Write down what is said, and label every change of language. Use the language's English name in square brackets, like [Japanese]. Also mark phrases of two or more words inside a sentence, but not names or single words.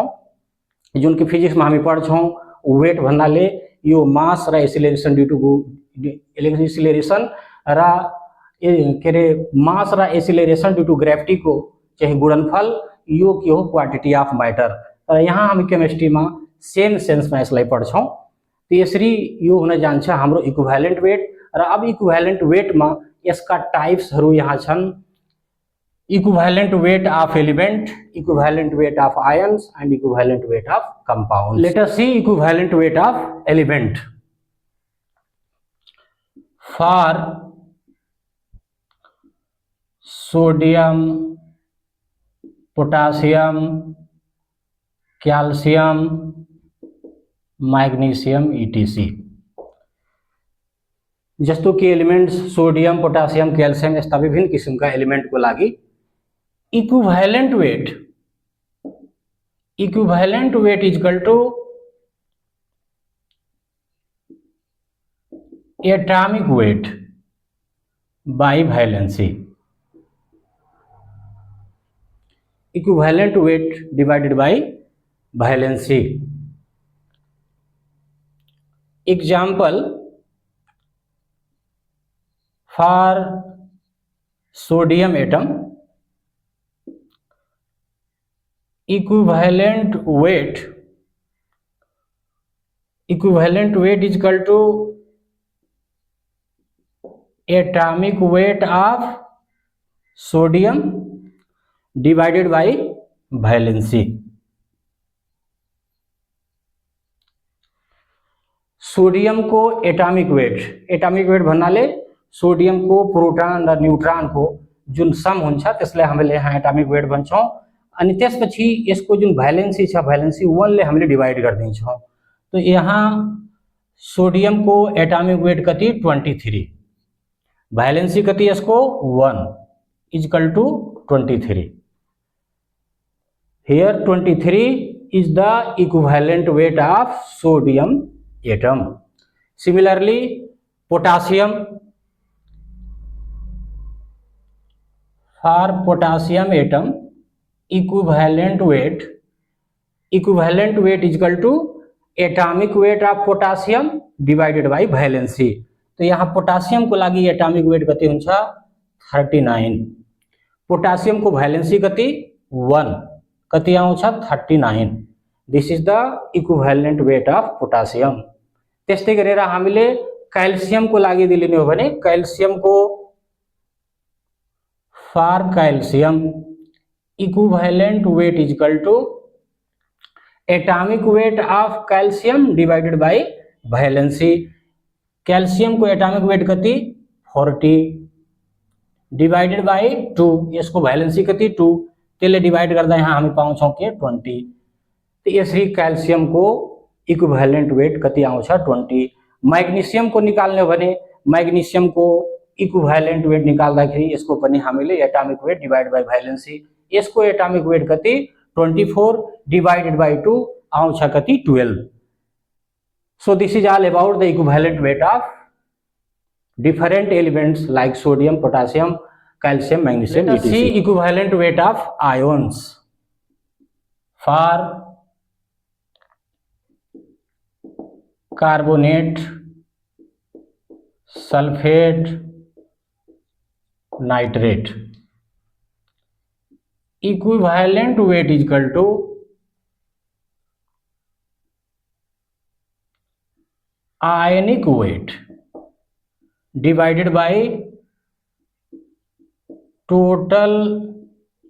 [Nepali] जुन कि फिजिक्समा हामी पढ्छौँ वेट भन्नाले यो मास र एक्सिलरेसन [English] due to acceleration [Nepali] र के अरे मास र एक्सिलरेसन [English] due to gravity [Nepali] को चाहिँ गुणनफल, यो के हो [English] quantity of matter. [Nepali] तर यहाँ हामी केमिस्ट्रीमा [English] same sense [Nepali] यसलाई पढ्छौँ। त्यसरी यो हुन जान्छ हाम्रो [English] equivalent weight. [Nepali] र अब [English] equivalent weight [Nepali] यसका टाइप्सहरू यहाँ छन् [English] equivalent weight of element, equivalent weight of ions and equivalent weight of compound. let us see equivalent weight of element. for sodium, potassium, calcium, magnesium etc. [Nepali] जस्तो कि एलिमेंट्स सोडियम, पोटासियम, कैल्शियम यस्ता विभिन्न किसिमका एलिमेंट को लागि [English] equivalent weight is equal to atomic weight by valency. equivalent weight divided by valency. एग्जाम्पल for sodium atom, equivalent weight is equal to atomic weight of sodium divided by valency। [Nepali] सोडियम को [English] atomic weight [Nepali] भन्नाले सोडियम को प्रोटॉन र न्यूट्रॉन को जुन सम हुन्छ त्यसलाई हामीले यहाँ [English] atomic weight [Nepali] भन्छौं। अनि त्यसपछि यसको जुन भ्यालेन्सी छ भ्यालेन्सी 1 ले हामीले डिवाइड गर्दिन्छौं। तो यहाँ सोडियम को [English] atomic weight [Nepali] कति 23, भ्यालेन्सी कति यसको 1 [English] is equal to [Nepali] 23। [English] हियर 23 is the equivalent weight of sodium atom। Similarly potassium, for potassium atom equivalent weight is equal to atomic weight of potassium divided by valency। [Nepali] तो यहाँ पोटासियम को लागि [English] atomic weight [Nepali] कति हुन्छ 39, पोटासियम को भ्यालेन्सी कति 1 कति आउँछ 39। [English] this is the equivalent weight of potassium. [Nepali] त्यस्तै गरेर हामीले क्याल्सियम को लागि दिलिने हो भने क्याल्सियम को [English] for calcium equivalent weight is equal to atomic weight of calcium divided by valency. [Nepali] कैल्शियम को [English] atomic weight [Nepali] कति 40 [English] divided by [Nepali] 2, यसको वैलेंसी कति 2, त्यसले डिवाइड गर्दा यहाँ हामी पाउँछौं के 20। तो यसरी कैल्शियम को [English] equivalent weight [Nepali] कति आउँछ 20। मैग्नीशियम को निकाल्ने हो भने मैग्नीशियम को [English] equivalent weight [Nepali] निकाल्दाखेरि यसको पनि हामीले [English] atomic weight divide by valency, [Nepali] यसको [English] atomic weight [Nepali] कति 24 [English] divided by [Nepali] 2 आउँछ कति 12। [English] so this is all about the equivalent weight of different elements like sodium, potassium, calcium, magnesium etc. see equivalent weight of ions. for carbonate, sulphate, nitrate equivalent weight is equal to ionic weight divided by total